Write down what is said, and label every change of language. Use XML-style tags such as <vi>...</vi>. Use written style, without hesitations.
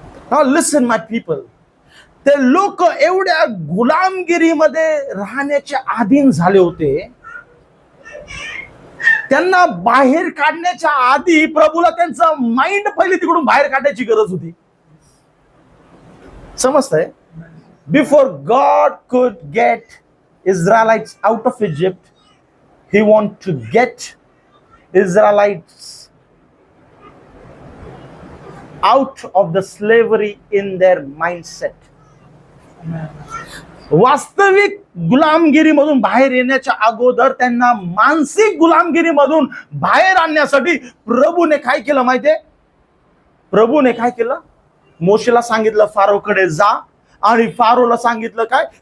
<en>Now listen my people,</en> <mr>ते लोक एवढ्या गुलामगिरीमध्ये राहण्याच्या अधीन झाले होते, त्यांना बाहेर काढण्याच्या आधी प्रभूला त्यांचं माइंड पहिले तिकडून बाहेर काढण्याची गरज होती. समजतंय?</mr> <en>Before God could get Israelites out of Egypt, he want to get Israelites out of the slavery in their mindset.</en> <mr>वास्तविक गुलामगिरीमधून बाहेर येण्याच्या अगोदर त्यांना मानसिक गुलामगिरीमधून बाहेर आणण्यासाठी प्रभूने काय केलं माहितीये? प्रभूने काय केलं? मोशेला सांगितलं फारोकडे जा, आणि फारोला सांगितलं काय?</mr>